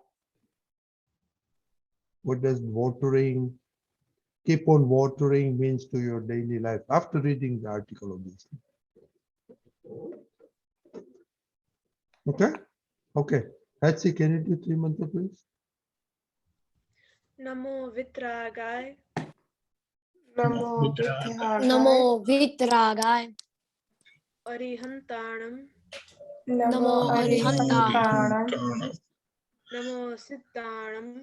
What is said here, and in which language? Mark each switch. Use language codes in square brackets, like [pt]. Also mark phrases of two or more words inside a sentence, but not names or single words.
[en] What does watering, keep on watering means to your daily life after reading the article, obviously. Okay? Okay. Patsy, can you do 3 mantra, please? [pra] Namo Vitragai, Namo Namo Vitragai. Arihantanam, Namo Arihantanam. Namo Siddhanam,